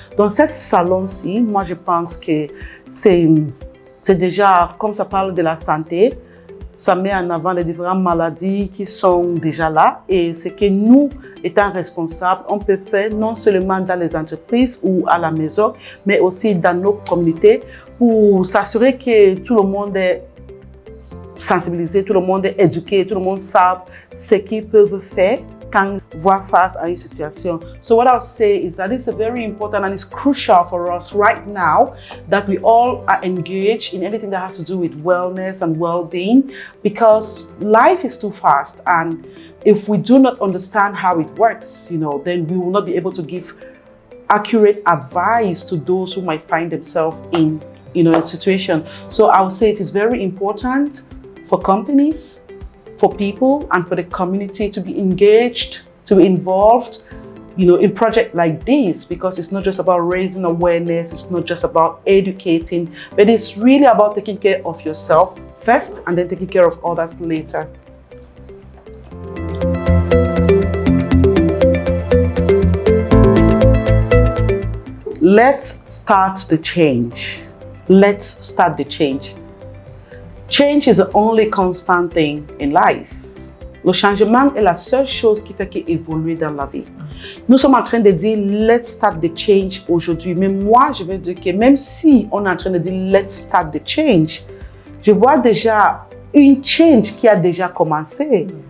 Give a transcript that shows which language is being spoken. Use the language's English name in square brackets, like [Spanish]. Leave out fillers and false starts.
[French] Dans ce salon-ci, moi je pense que c'est déjà, comme ça parle de la santé, ça met en avant les différentes maladies qui sont déjà là et ce que nous, étant responsables, on peut faire non seulement dans les entreprises ou à la maison, mais aussi dans nos communautés pour s'assurer que tout le monde est sensibilisé, tout le monde est éduqué, tout le monde sait ce qu'ils peuvent faire quand voient face à une situation. [English] So what I'll say is that it's very important and it's crucial for us right now that we all are engaged in anything that has to do with wellness and well-being because life is too fast and if we do not understand how it works, then we will not be able to give accurate advice to those who might find themselves in a situation. So I would say it is very important for companies, for people and for the community to be engaged, to be involved, in projects like this, because it's not just about raising awareness, it's not just about educating, but it's really about taking care of yourself first and then taking care of others later. let's start the change. Let's start the change. Change is the only constant thing in life. [French] Le changement est la seule chose qui fait qu'évoluer dans la vie. Nous sommes en train de dire [English] let's start the change [French] aujourd'hui. Mais moi, je veux dire que même si on est en train de dire let's start the change, je vois déjà une change qui a déjà commencé.